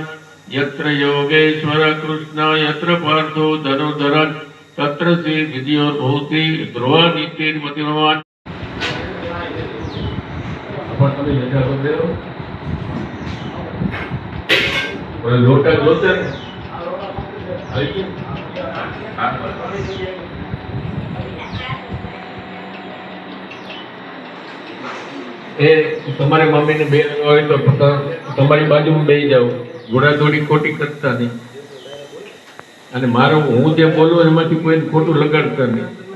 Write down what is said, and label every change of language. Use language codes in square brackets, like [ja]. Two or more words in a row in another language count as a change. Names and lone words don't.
[sa] यत्र योगेश्वर कृष्ण यत्र पार्थो धनुर्धर तत्र श्री विद्योर्भूति ध्रुवादित्येर्मतिर्भवान्. [gu] लोटा जोते એ તમારે મમ્મીને બે હોય તો તમારી બાજુમાં બેસી જાવ. ઘોડાદોડી ખોટી કરતા નહીં. અને મારું હું જે બોલું એમાંથી કોઈ ખોટું લગાડતા નહીં.